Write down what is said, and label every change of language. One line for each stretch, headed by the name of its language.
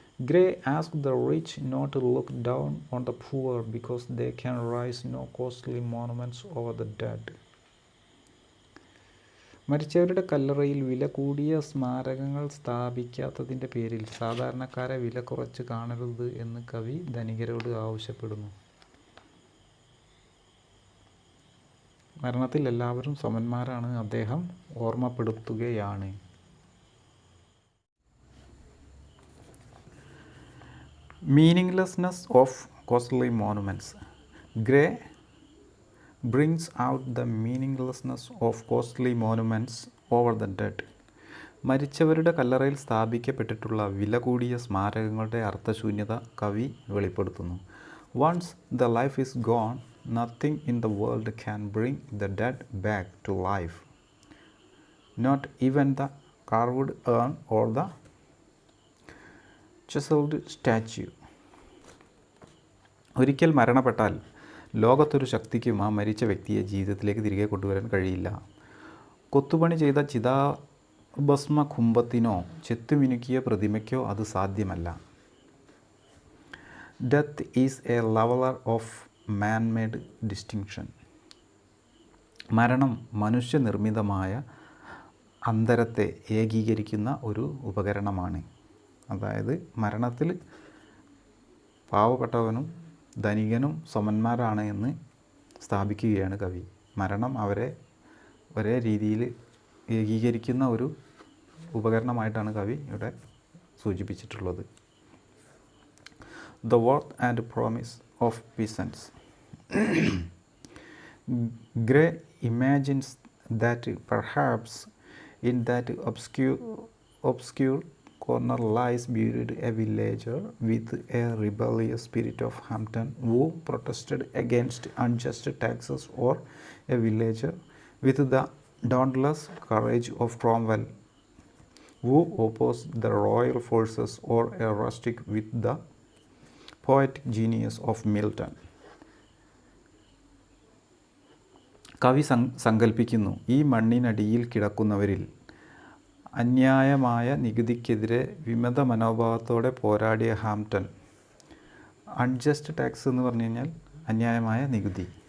English: Gray asked the rich not to look down on the poor because they can raise no costly monuments over the dead.
Malayalam: മരിച്ചവരുടെ കല്ലറയിൽ വില കൂടിയ സ്മാരകങ്ങൾ സ്ഥാപിക്കാത്തതിൻ്റെ പേരിൽ സാധാരണക്കാരെ വില കുറച്ച് കാണരുത് എന്ന് കവി ധനികരോട് ആവശ്യപ്പെടുന്നു. മരണത്തിൽ എല്ലാവരും സമന്മാരാണ് അദ്ദേഹം ഓർമ്മപ്പെടുത്തുകയാണ്.
English: Meaninglessness of costly monuments. Gray brings out the meaninglessness of costly monuments over the dead.
Malayalam: മരിച്ചവരുടെ കല്ലറയിൽ സ്ഥാപിക്കപ്പെട്ടിട്ടുള്ള വില കൂടിയ സ്മാരകങ്ങളുടെ അർത്ഥശൂന്യത കവി വെളിപ്പെടുത്തുന്നു.
English: Once the life is gone, nothing in the world can bring the dead back to life. Not even the carved urn or the chiseled statue.
Malayalam: ഒരിക്കൽ മരണപ്പെട്ടാൽ ലോകത്തൊരു ശക്തിക്കും ആ മരിച്ച വ്യക്തിയെ ജീവിതത്തിലേക്ക് തിരികെ കൊണ്ടുവരാൻ കഴിയില്ല. കൊത്തുപണി ചെയ്ത ചിതാഭസ്മ കുംഭത്തിനോ ചെത്തുമിനുക്കിയ പ്രതിമയ്ക്കോ അത് സാധ്യമല്ല.
English: Death is a leveller of man made distinction.
Malayalam: മരണം മനുഷ്യനിർമ്മിതമായ അന്തരത്തെ ഏകീകരിക്കുന്ന ഒരു ഉപകരണമാണ്. അതായത് മരണത്തിൽ പാവപ്പെട്ടവനും ധനികനും സമന്മാരാണ് എന്ന് സ്ഥാപിക്കുകയാണ് കവി. മരണം അവരെ ഒരേ രീതിയിൽ ഏകീകരിക്കുന്ന ഒരു ഉപകരണമായിട്ടാണ് കവി ഇവിടെ സൂചിപ്പിച്ചിട്ടുള്ളത്.
English: The worth and promise of peasants. Gray imagines that perhaps in that obscure corner lies buried a villager with a rebellious spirit of Hampton who protested against unjust taxes, or a villager with the dauntless courage of Cromwell who opposed the royal forces, or a rustic with the poetic genius of Milton.
Malayalam: കവി സങ്കല്പിക്കുന്നു, ഈ മണ്ണിനടിയിൽ കിടക്കുന്നവരിൽ അന്യായമായ നികുതിക്കെതിരെ വിമത മനോഭാവത്തോടെ പോരാടിയ Hampton.
English: unjust tax
Malayalam: എന്ന് പറഞ്ഞു കഴിഞ്ഞാൽ അന്യായമായ നികുതി.